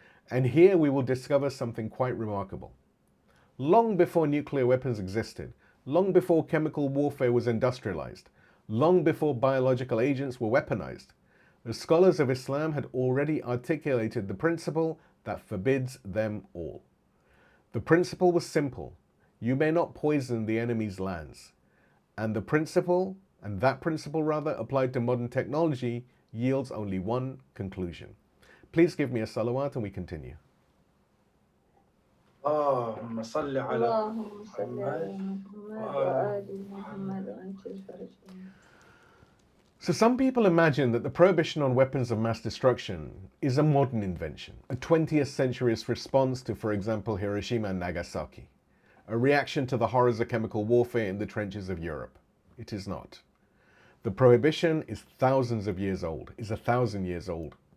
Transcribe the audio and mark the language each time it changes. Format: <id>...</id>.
<en>And here we will discover something quite remarkable. Long before nuclear weapons existed, long before chemical warfare was industrialized, long before biological agents were weaponized, the scholars of Islam had already articulated the principle that forbids them all. The principle was simple. You may not poison the enemy's lands. And that principle applied to modern technology yields only one conclusion. Please give me a salawat and we continue.</en> <ar>اللهم صل على محمد وآل محمد وعجل فرجهم.</ar> <en>So some people imagine that the prohibition on weapons of mass destruction is a modern invention, a 20th century's response to, for example, Hiroshima and Nagasaki, a reaction to the horrors of chemical warfare in the trenches of Europe. It is not. The prohibition is thousands of years old, is 1,000 years old.</en>